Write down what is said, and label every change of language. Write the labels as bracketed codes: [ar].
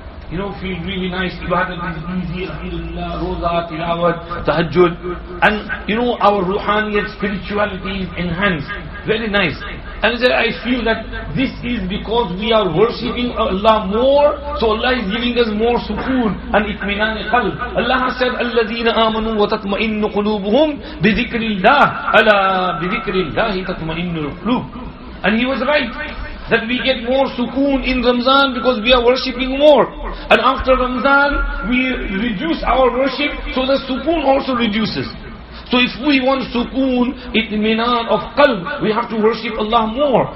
[en] You know, feel really nice. Ibadat is easy, alhamdulillah, roza, tilawat, tahajjud. And you know, our ruhaniyat, spirituality is enhanced. Very nice. And he said, I feel that this is because we are worshipping Allah more, so Allah is giving us more sukoon and itminan qalb. Allah has said, [ar] الَّذِينَ آمَنُوا وَتَطْمَئِنُّ قُلُوبُهُمْ بِذِكْرِ اللَّهِ أَلَا بِذِكْرِ اللَّهِ تَطْمَئِنُّ الْقُلُوبُ. [en] And he was right, that we get more sukoon in Ramzan because we are worshipping more. And after Ramzan, we reduce our worship, so the sukoon also reduces. So if we want sukoon, itminan of qalb, we have to worship Allah more.